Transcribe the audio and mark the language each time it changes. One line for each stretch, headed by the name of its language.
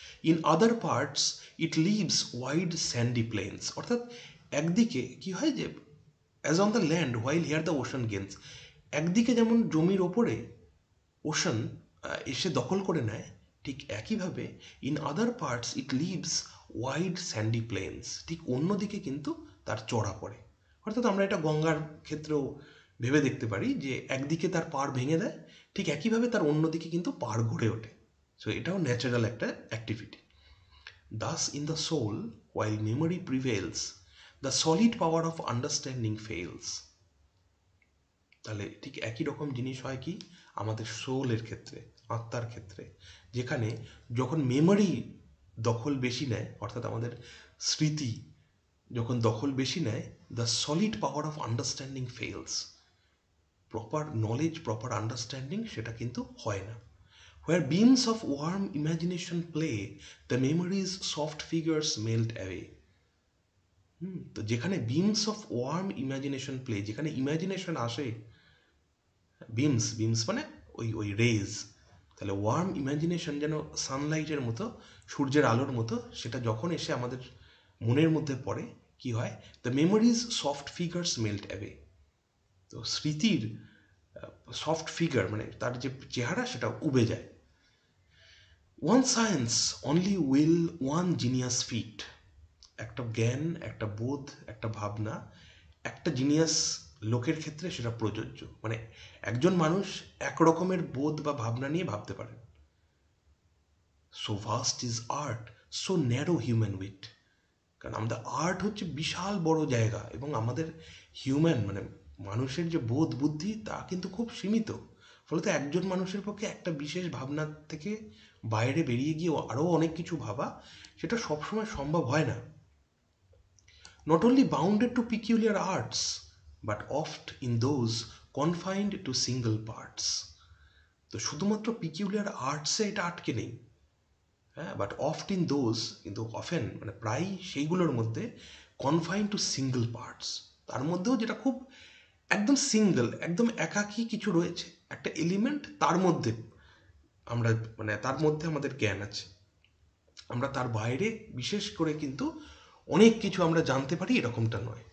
English: in other parts it leaves wide sandy plains,
Bangla: অর্থাৎ একদিকে কি হয় যে
English: as on the land while here the ocean gains,
Bangla: একদিকে যেমন জমির ওপরে ওশান এসে দখল করে নেয়, ঠিক একইভাবে in other parts it leaves wide Sandy planes, ঠিক অন্যদিকে কিন্তু তার চড়া পড়ে। অর্থাৎ আমরা এটা গঙ্গার ক্ষেত্রেও ভেবে দেখতে পারি যে একদিকে তার পাড় ভেঙে দেয়, ঠিক একইভাবে তার অন্যদিকে কিন্তু পাড় গড়ে ওঠে। সো এটাও ন্যাচারাল একটা activity.
English: Thus in the soul while memory prevails, the solid power of understanding fails.
Bangla: তাহলে ঠিক একই রকম জিনিস হয় কি আমাদের সোলের ক্ষেত্রে, আত্মার ক্ষেত্রে, যেখানে যখন মেমোরি দখল বেশি নেয়, অর্থাৎ আমাদের স্মৃতি যখন দখল বেশি নেয়,
English: the solid power of understanding fails,
Bangla: proper knowledge, proper understanding সেটা কিন্তু হয় না।
English: Where beams of warm imagination play, the memory's soft figures melt away.
Bangla: তো যেখানে beans of worm imagination play, যেখানে ইমাজিনেশন আসে, বিমস বিমস মানে ওই ওই রেজ, তাহলে ওয়ার্ম ইমাজিনেশন যেন সানলাইটের মতো, সূর্যের আলোর মতো, সেটা যখন এসে আমাদের মনের মধ্যে পড়ে কি হয়,
English: the memories soft figures melt away,
Bangla: তো স্মৃতির সফট ফিগার মানে তার যে চেহারা সেটা উবে যায়।
English: one science only will one genius fit,
Bangla: একটা জ্ঞান, একটা বোধ, একটা ভাবনা একটা জিনিয়াস লোকের ক্ষেত্রে সেটা প্রযোজ্য, মানে একজন মানুষ এক রকমের বোধ বা ভাবনা নিয়ে ভাবতে পারে।
English: so vast is art, so narrow human wit,
Bangla: কারণ আমাদের আর্ট হচ্ছে বিশাল বড় জায়গা এবং আমাদের হিউম্যান মানে মানুষের যে বোধ বুদ্ধি তা কিন্তু খুব সীমিত, ফলত একজন মানুষের পক্ষে একটা বিশেষ ভাবনা থেকে বাইরে বেরিয়ে গিয়ে আরও অনেক কিছু ভাবা সেটা সবসময় সম্ভব হয় না।
English: Not only bounded to peculiar arts, but oft in those confined to single parts.
Bangla: তো শুধুমাত্র পিকিউলিয়ার আর্টসে এটা আটকে নেই, হ্যাঁ, বাট অফট ইন দোজ, কিন্তু অফেন মানে প্রায় সেইগুলোর মধ্যে কনফাইন টু সিঙ্গল পার্টস, তার মধ্যেও যেটা খুব একদম সিঙ্গল, একদম একাকী কিছু রয়েছে, একটা এলিমেন্ট তার মধ্যে আমরা মানে তার মধ্যে আমাদের জ্ঞান আছে, আমরা তার বাইরে বিশেষ করে কিন্তু অনেক কিছু আমরা জানতে পারি এরকমটা নয়।